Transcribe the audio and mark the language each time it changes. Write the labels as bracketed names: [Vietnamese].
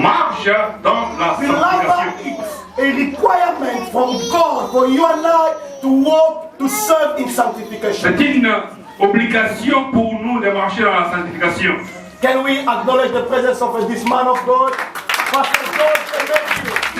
[French] Marche dans la sanctification. [English] It's a requirement from God for you and I to walk, to serve in sanctification. [French] C'est une obligation pour nous de marcher dans la sanctification. [English] Can we acknowledge the presence of this man of God? Pastor George, I love you.